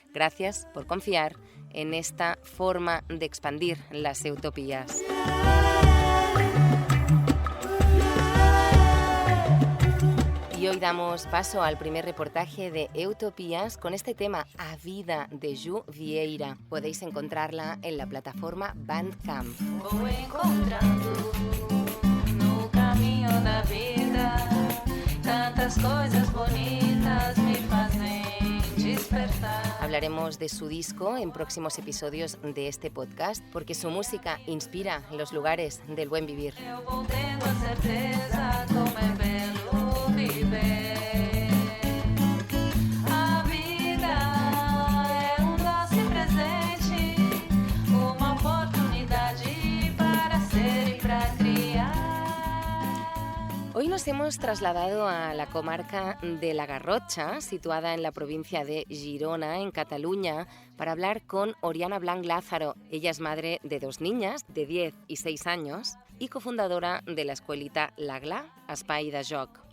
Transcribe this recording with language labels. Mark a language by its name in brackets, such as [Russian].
[Spanish] Gracias por confiar en esta forma de expandir las utopías. Y hoy damos paso al primer reportaje de Utopías con este tema, A Vida, de Ju Vieira. Podéis encontrarla en la plataforma Bandcamp. [Portuguese] Vou encontrando no caminho da vida [Spanish] Estas cosas bonitas me hacen despertar. Hablaremos de su disco en próximos episodios de este podcast, porque su música inspira los lugares del buen vivir. [Portuguese] Eu vou tendo a certeza como é belo viver. A vida é doce presente, uma oportunidade para ser e para criar. [Spanish] Hoy nos hemos trasladado a la comarca de la Garrotxa, situada en la provincia de Girona, en Cataluña, para hablar con Oriana Blanch Lázaro. Ella es madre de 2 niñas, de 10 y 6 años, y cofundadora de la escuelita La Gla, Espai de Joc.